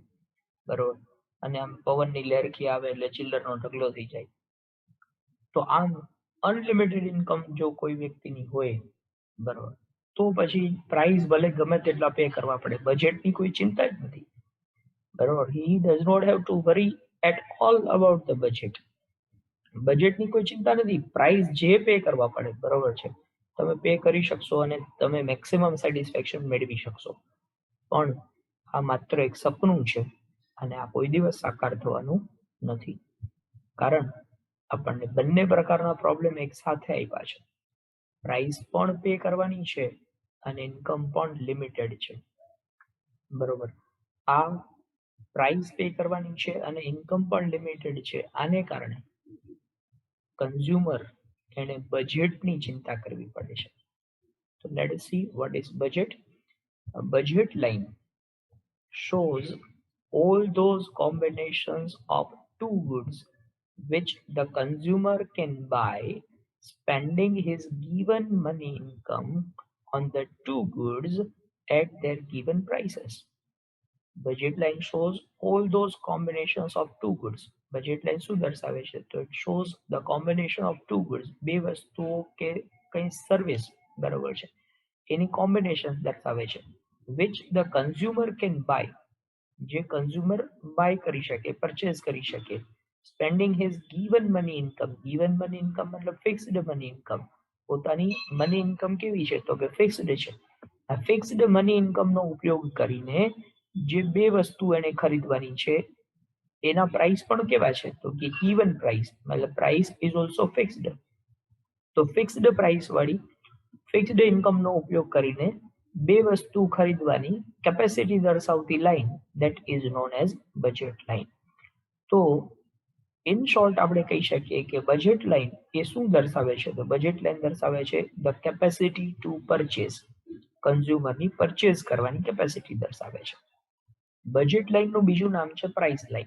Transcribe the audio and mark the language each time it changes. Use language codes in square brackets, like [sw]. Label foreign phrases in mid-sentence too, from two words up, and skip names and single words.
[gu] બરોબર, અને આમ પવનની લહેરખી આવે એટલે ચિલ્લરનો ઢગલો થઈ જાય. તો આમ [en] unlimited income [gu] જો કોઈ વ્યક્તિની હોય, બરોબર, તો પછી પ્રાઇસ ભલે ગમે તેટલા પે કરવા પડે, બજેટની કોઈ ચિંતા જ નથી. બરોબર, [en] he does not have to worry at all about the budget. [gu] બજેટની કોઈ ચિંતા નથી, પ્રાઇસ જે પે કરવા પડે બરોબર છે, તમે પે કરી શકશો અને તમે [en] maximum satisfaction [gu] મેળવી શકશો. પણ આ માત્ર એક સપનું છે અને આ કોઈ દિવસ સાકાર થવાનું નથી, કારણ આપણને બંને પ્રકારના પ્રોબ્લેમ એક સાથે આપ્યા છે. પ્રાઇસ પણ પે કરવાની છે અને ઇન્કમ પણ લિમિટેડ છે. બરોબર, આ પ્રાઇસ પે કરવાની છે અને ઇન્કમ પણ લિમિટેડ છે. આને કારણે કન્ઝ્યુમર એને બજેટની ચિંતા કરવી પડે છે. [en] તો let's see what is budget. A budget line shows all those combinations of two goods which the consumer can buy spending his given money income on the two goods at their given prices. Budget line shows all those combinations of two goods. Budget line [gu] શું દર્શાવે છે? [en] તો it shows the combination of two goods. [gu] બે વસ્તુઓ કે કઈ સર્વિસ બરોબર છે એની કોમ્બિનેશન દર્શાવે છે [en] which the consumer can buy, [gu] જે કન્ઝ્યુમર બાય કરી શકે, પરચેઝ કરી શકે, [en] spending his given money income. given money income મતલબ fixed money income. [gu] પોતાની [en] money income [gu] કેવી છે? તો કે ફિક્સ્ડ છે. આ [en] fixed money incomeનો [gu] ઉપયોગ કરીને જે બે વસ્તુ એને ખરીદવાની છે એના પ્રાઇસ પણ કેવા છે? તો કે [en] even price, મતલબ price is also fixed. [gu] તો [en] fixed price [gu] વાળી [en] fixed incomeનો [gu] ઉપયોગ કરીને બે વસ્તુ ખરીદવાની કેપેસિટી દર્શાવતી લાઈન [en] that is known as budget line. [gu] તો [en] in short [gu] આપણે કહી શકીએ કે [en] budget line [gu] એ શું દર્શાવે છે? [en] તો budget line [gu] દર્શાવે છે [en] the capacity to purchase. [gu] કન્ઝ્યુમરની પરચેઝ કરવાની કેપેસિટી દર્શાવે છે. [en] budget lineનું [gu] બીજું નામ છે [en] price line.